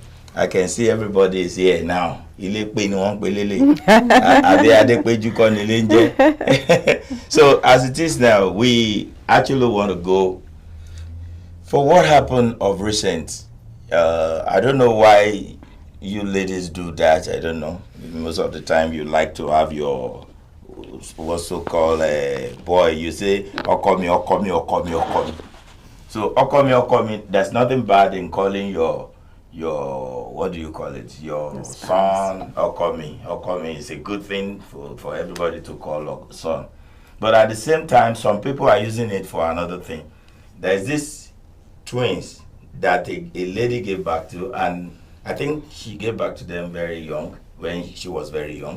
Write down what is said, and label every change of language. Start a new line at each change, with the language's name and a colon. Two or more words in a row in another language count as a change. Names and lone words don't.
English: I can see everybody is here now. So as it is now, we actually want to go for what happened of recent. I don't know why you ladies do that. I don't know. Most of the time you like to have your what's so called boy. You say okomi, okomi, okomi, okomi. So okomi, okomi. There's nothing bad in calling your what do you call it? Your son okomi. Okomi is a good thing for everybody to call a son. But at the same time, some people are using it for another thing. There's this twins that a lady gave back to, and I think she gave back to them very young, when she was very young.